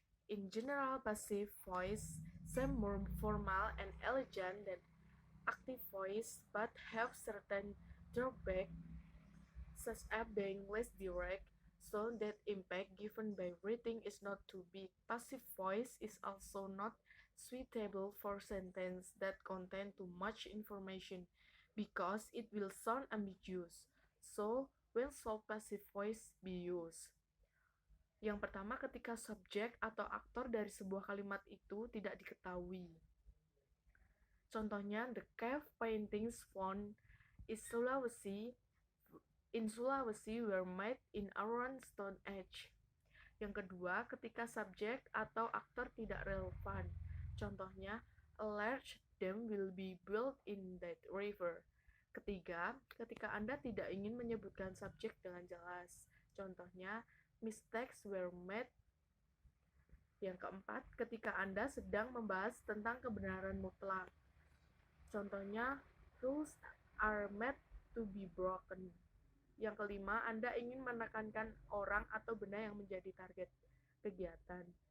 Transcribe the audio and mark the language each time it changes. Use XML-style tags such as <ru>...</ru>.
<en>In general, passive voice seem more formal and elegant than active voice, but have certain drawbacks, such as being less direct, so that impact given by writing is not too big. Passive voice is also not suitable for sentences that contain too much information because it will sound ambiguous. So, when should passive voice be used?</en> <id>Yang pertama, ketika subjek atau aktor dari sebuah kalimat itu tidak diketahui. Contohnya,</id> <en>the cave paintings found in Sulawesi were made in around Stone Age.</en> <id>Yang kedua, ketika subjek atau aktor tidak relevan. Contohnya,</id> <en>a large dam will be built in that river.</en> <id>Ketiga, ketika Anda tidak ingin menyebutkan subjek dengan jelas. Contohnya,</id> <en>mistakes were made.</en> <id>Yang keempat, ketika Anda sedang membahas tentang kebenaran mutlak. Contohnya,</id> <en>rules are made to be broken.</en> <id>Yang kelima, Anda ingin menekankan orang atau benda yang menjadi target kegiatan.</id>